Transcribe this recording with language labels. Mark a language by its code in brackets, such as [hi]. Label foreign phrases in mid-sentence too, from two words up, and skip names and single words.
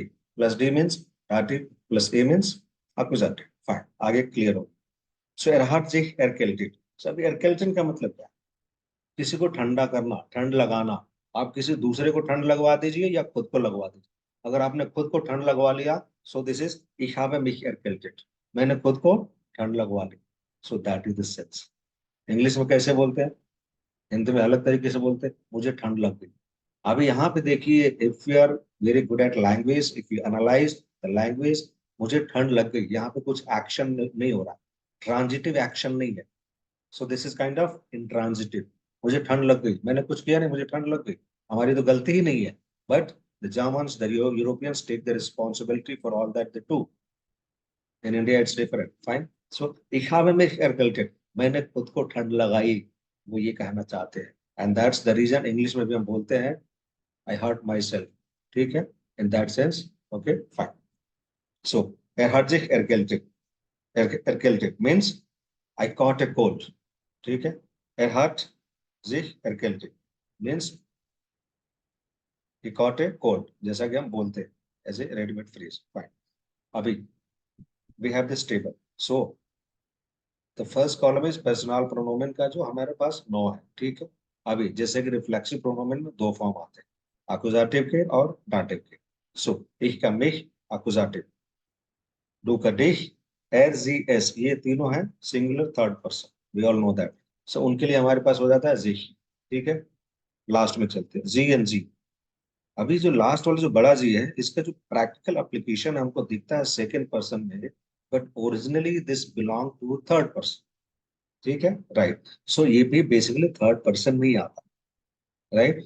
[en] plus D means dative, plus A means appositive. [hi] फाइन, आगे क्लियर हो। सो [de] er hat sich erkältet, [hi] सब एरकेल्टन का मतलब क्या है, किसी को ठंडा करना, ठंड लगाना। आप किसी दूसरे को ठंड लगवा दीजिए या खुद को लगवा दीजिए। अगर आपने खुद को ठंड लगवा लिया, [en] so this is [de] ich habe mich erkältet, [hi] मैंने खुद को ठंड लगवा ली। [en] so that is the sense. [hi] इंग्लिश में कैसे बोलते हैं, हिंदी में अलग तरीके से बोलते हैं, मुझे ठंड लग गई। अभी यहाँ पे देखिए, [en] if you are very good at language, if you analyze the language, [hi] मुझे ठंड लग गई, यहाँ पे कुछ एक्शन नहीं हो रहा, [en] transitive action [hi] नहीं है। [en] so this is kind of intransitive. [hi] मुझे ठंड लग गई, मैंने कुछ किया नहीं, मुझे ठंड लग गई, हमारी तो गलती ही नहीं है। [en] but the Germans, the Europeans take the responsibility for all that they do. in India it's different, fine. [de] सो ich habe mich erkältet, [hi] मैंने खुद को ठंड लगाई, वो ये कहना चाहते हैं। [en] and that's the reason [hi] इंग्लिश में भी हम बोलते हैं [en] I hurt my self, [hi] ठीक है, [en] in that sense. okay fine. सो [de] er hat sich erkältet, [en] erkältet means I caught a cold, [hi] ठीक है। [de] er hat sich erkältet [en] means he caught a cold, [hi] जैसा कि हम बोलते हैं [en] as a readymade phrase, [hi] फाइन। अभी [en] we have this table, so [hi] तो [en] first column is [hi] पर्सनल प्रोनोमेन का जो हमारे पास 9 है, ठीक है। अभी जैसे कि रिफ्लेक्सिव प्रोनोमेन में दो फॉर्म आते हैं, अकुजाटिव के और डाटिव के। [de] सो ich का mich अकुजाटिव, du का dich, er sie es, [hi] ये तीनों हैं [en] singular third person, we all know that. [hi] सो उनके लिए हमारे पास हो जाता है sich, ठीक है। लास्ट में चलते हैं जी एंड जी। अभी जो लास्ट वाला जो बड़ा जी है, इसका जो [en] practical application [hi] हमको दिखता है [en] second person [hi] में, [en] but originally this belong to third person, [hi] ठीक है, राइट। सो ये भी बेसिकली [en] third person [hi] में ही आता है, राइट।